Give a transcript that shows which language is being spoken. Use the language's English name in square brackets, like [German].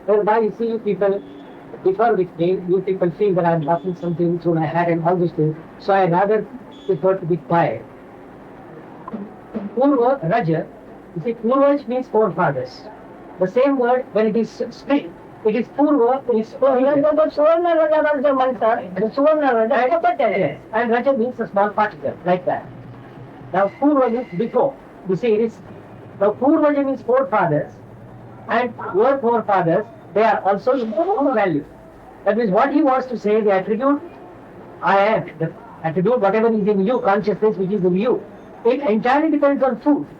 [English] Whereby you see you people differ with me, you people feel that I am laughing something through my head and all these things, so I rather prefer to be quiet. Purva, Raja, you see, Purva means forefathers. The same word, when it is split, it is Purva, is [Marathi] सुवर्ण रजाबद्दल म्हणतात सुवर्ण रजा [English] and Raja means a small particle, like that. Now, Purva means before. You see, it is, now Purva means forefathers, and your forefathers, they are also in value. That means what he wants to say, the attribute I am, the attribute whatever is in you, consciousness which is in you, it entirely depends on food.